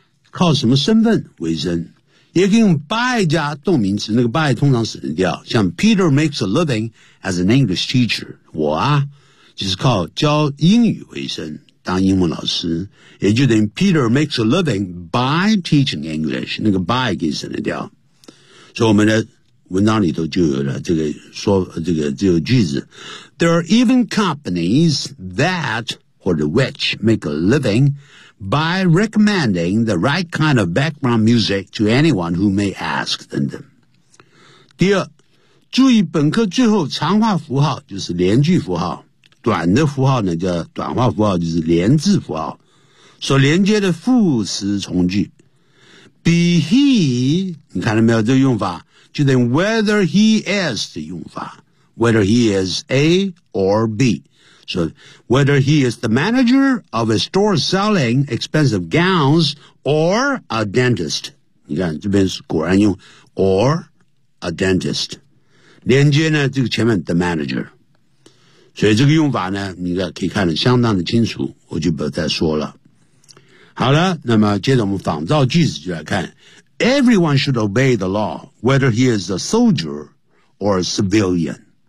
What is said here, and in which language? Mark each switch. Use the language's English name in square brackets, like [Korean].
[Chinese] 靠什么身份为生，也可以用 by 加动名词，那个 by 通常省略掉，像 [English] Peter makes a living as an English teacher， [Chinese] 我啊就是靠教英语为生，当英文老师，也就等于 [English] Peter makes a living by teaching English， [Chinese] 那个 by 可以省略掉。所以我们的文章里头就有了这个说这个这个句子。 [English] There are even companies that or the which make a living by recommending the right kind of background music to anyone who may ask them. [Chinese] 第二，注意本课最后长话符号就是连句符号，短的符号呢叫短话符号，就是连字符号，所连接的副词从句。 Be he, 你看到没有这个用法？就等于 whether he is 的用法， whether he is A or B， [English] so whether he is the manager of a store selling expensive gowns or a dentist， [Chinese] 你看这边是果然用 or a dentist， 连接呢这个前面 the manager， 所以这个用法呢你可以看得相当的清楚，我就不再说了。好了，那么接着我们仿照句子就来看。 [English] Everyone should obey the law, whether he is a soldier or a civilian.